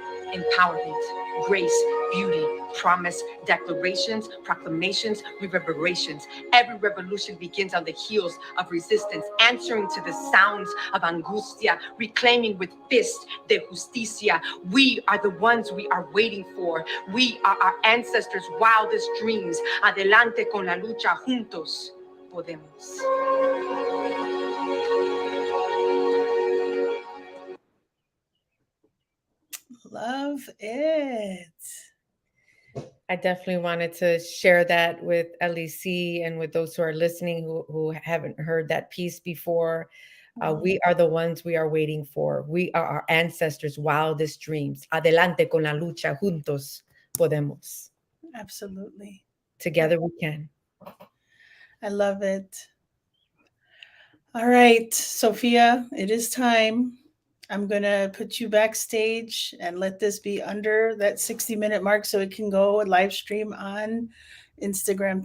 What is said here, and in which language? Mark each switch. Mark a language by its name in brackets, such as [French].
[English] Empowerment, grace, beauty, promise, declarations, proclamations, reverberations. Every revolution begins on the heels of resistance, answering to the sounds of angustia, reclaiming with fist [Spanish] de justicia. [English] We are the ones we are waiting for. We are our ancestors' wildest dreams. [Spanish] Adelante con la lucha, juntos podemos. [English] Love it. I definitely wanted to share that with LEC and with those who are listening who haven't heard that piece before. We are the ones we are waiting for. We are our ancestors' wildest dreams. [Spanish] Adelante con la lucha, juntos podemos. [English] Absolutely. Together we can. I love it. All right, Sofia, it is time. I'm going to put you backstage and let this be under that 60-minute mark so it can go live stream on Instagram.